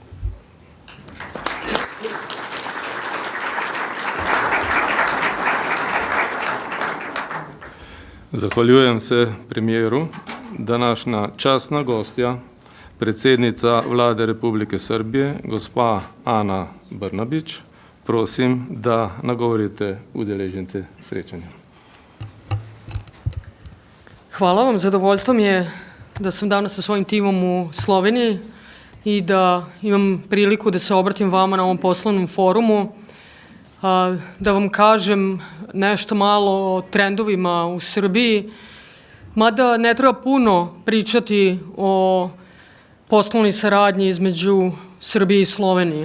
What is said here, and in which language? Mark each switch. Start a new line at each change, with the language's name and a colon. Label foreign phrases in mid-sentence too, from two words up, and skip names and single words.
Slovenian: Zahvaljujem se premijeru. Današnja častna gostja, predsednica Vlade Republike Srbije, gospa Ana Brnabić, prosim, da nagovorite udeležence srečanja.
Serbian: Hvala vam, zadovoljstvo mi je da sam danas sa svojim timom u Sloveniji i da imam priliku da se obratim vama na ovom poslovnom forumu, da vam kažem nešto malo o trendovima u Srbiji, mada ne treba puno pričati o poslovnoj saradnji između Srbije i Slovenije.